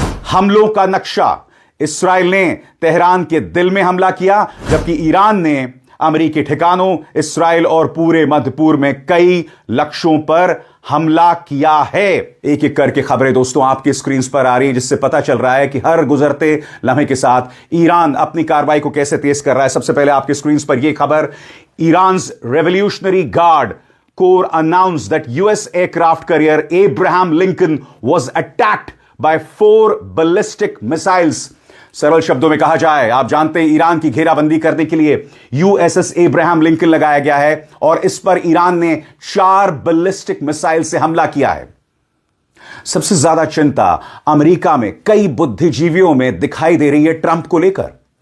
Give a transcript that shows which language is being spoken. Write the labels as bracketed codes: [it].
[hi] हमलों का नक्शा। इस्राएल ने तेहरान के दिल में हमला किया, जबकि ईरान ने अमेरिकी ठिकानों, इस्राएल और पूरे मध्य पूर्व में कई लक्ष्यों पर हमला किया है। एक एक करके खबरें दोस्तों आपकी स्क्रीन पर आ रही हैं, जिससे पता चल रहा है कि हर गुजरते लम्हे के साथ ईरान अपनी कार्रवाई को कैसे तेज कर रहा है। सबसे पहले आपकी स्क्रीन पर यह खबर, [en] Iran's revolutionary guard corps announced that US aircraft carrier Abraham Lincoln was attacked by 4 ballistic missiles. [hi] सरल शब्दों में कहा जाए, आप जानते हैं ईरान की घेराबंदी करने के लिए यूएसएस एब्राहम लिंकन लगाया गया है और इस पर ईरान ने 4 बैलिस्टिक मिसाइल से हमला किया है। सबसे ज्यादा चिंता अमेरिका में कई बुद्धिजीवियों में दिखाई दे रही है ट्रंप को लेकर।